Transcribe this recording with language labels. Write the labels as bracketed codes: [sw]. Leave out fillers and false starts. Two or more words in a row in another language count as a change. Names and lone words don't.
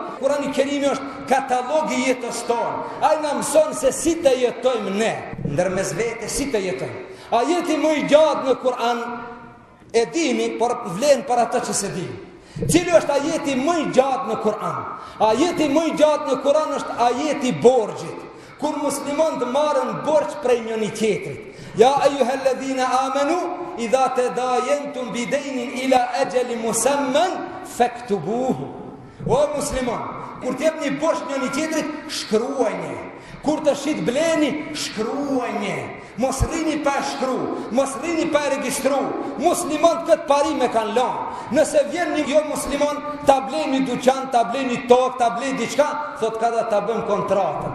[sq] Kurani Kerimi është katalog i jetës tonë. Ai na mëson se si të jetojmë ne, ndërmes vete si të jetojmë. Ajeti më i gjatë në Kur'an e dini, por vlen për ata që se dini. Cili është ajeti më i gjatë në Kur'an? Ajeti më i gjatë në Kur'an është ajeti borxhit. Kur muslimanët marrin borxh prej njëri tjetrit. [ar] يا أيها الذين آمنوا إذا تداينتم بدين إلى أجل مسمى فاكتبوه. [sq] O musliman, kur të jepni borxh njëri tjetrit, shkruajini. Kur të shit bleni, shkruajini. Mos rrini pa shkru, mos rrini pa regjistru. Muslimanët këtë parim e kanë lënë. Nëse vjen një jo musliman, ta bleni dyqan, ta bleni tokë, ta bleni diçka, thot kada ta bëjmë kontratën.